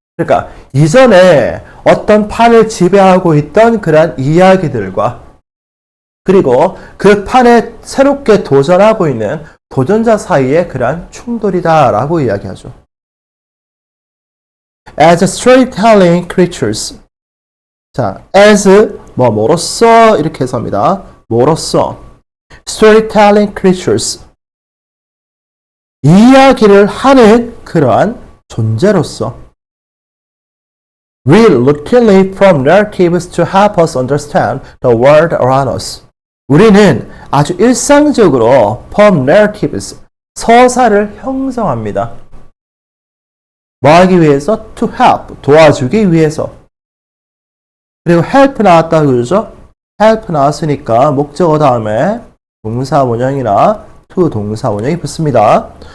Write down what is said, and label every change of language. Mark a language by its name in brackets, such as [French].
[Korean] 그러니까 이전에 어떤 판을 지배하고 있던 그런 이야기들과 그리고 그 판에 새롭게 도전하고 있는 도전자 사이의 그러한 충돌이다라고 이야기하죠. [English] As storytelling creatures. [Korean] 자, as 뭐로써 이렇게 해서 합니다. 뭐로써 [English] storytelling creatures. [Korean] 이야기를 하는 그러한 존재로서 [English] we routinely form narratives to help us understand the world around us. [Korean] 우리는 아주 일상적으로 [English] form narratives, [Korean] 서사를 형성합니다. 뭐 하기 위해서? [English] To help, [Korean] 도와주기 위해서. 그리고 help 나왔다 그러죠? help 나왔으니까 목적어 다음에 동사 원형이나 to 동사 원형이 붙습니다.